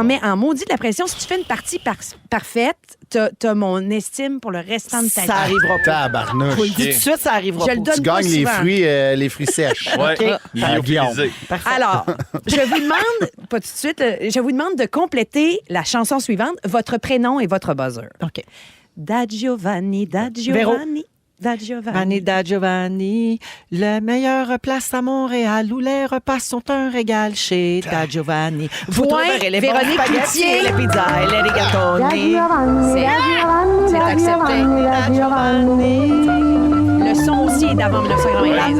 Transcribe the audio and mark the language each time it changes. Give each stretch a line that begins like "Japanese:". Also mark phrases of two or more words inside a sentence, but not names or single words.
French: mets en maudit de la pression. Si tu fais une partie parfaite, t'as mon estime pour le restant de ta vie. Ça arrivera pas. Tabarnouche. Je vous le dis tout de suite, ça arrivera Je pas. le donne Tu pas gagnes souvent. les fruits sèches. Ouais. OK. Lyophilisé. Parfait. Alors, je vous demande, pas tout de suite, je vous demande de compléter la chanson suivante, votre prénom et votre buzzer. OK. Da Giovanni, da Véro. Giovanni, da Giovanni. Giovanni da Giovanni, la meilleure place à Montréal où les repas sont un régal chez Da Giovanni. Vous Point, trouverez les Véronique bons spaghettis, Cloutier. les pizzas et les rigatoni. C'est accepté. Da Giovanni. Le son aussi est d'avant La 1995. hein.